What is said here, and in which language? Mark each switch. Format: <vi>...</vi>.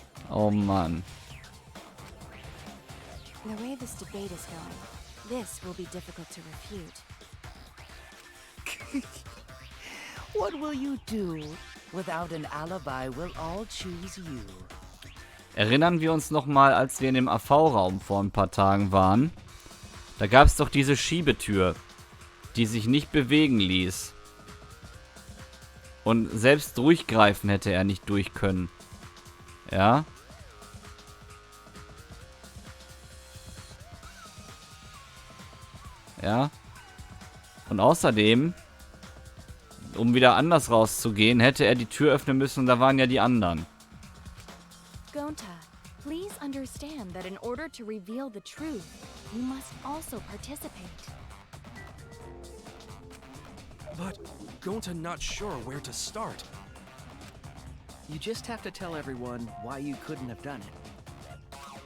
<de>Oh Mann.</de> <en>The way this debate is going, this will be difficult to refute. What will you do? Without an alibi, we'll all choose you.</en> <de>Erinnern wir uns nochmal, als wir in dem AV-Raum vor ein paar Tagen waren. Da gab es doch diese Schiebetür, die sich nicht bewegen ließ. Und selbst durchgreifen hätte er nicht durch können. Ja? Ja? Und außerdem, um wieder anders rauszugehen, hätte er die Tür öffnen müssen und da waren ja die anderen.</de> <en>Gonta, please understand that in order to reveal the truth, you must also participate. But Gonta not sure where to start. You just have to tell everyone why you couldn't have done it.</en>